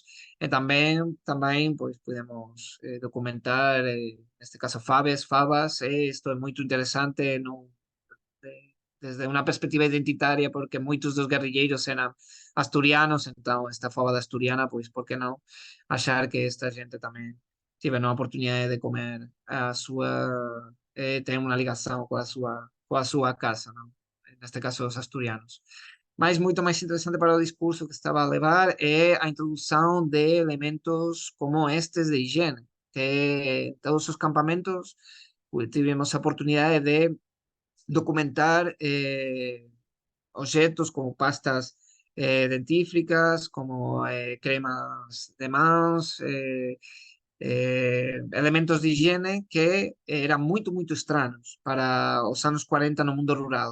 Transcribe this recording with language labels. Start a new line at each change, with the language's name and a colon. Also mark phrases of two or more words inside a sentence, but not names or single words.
Galician: E tamén pois, pudemos documentar, neste caso, fabas, e isto é moito interesante desde unha perspectiva identitaria, porque moitos dos guerrilleiros eran asturianos, entón esta faba asturiana, pois, por que non achar que esta xente tamén tiveron a oportunidade de comer a súa ten unha ligación coa súa casa, non? Neste caso, os asturianos. Mas moito máis interesante para o discurso que estaba a levar é a introdução de elementos como estes de higiene, que todos os campamentos tivemos a oportunidade de documentar objetos como pastas dentífricas, como cremas de mãos, elementos de higiene que eran
Portuguese: muito estranhos
Galician: para os anos 40 no mundo rural.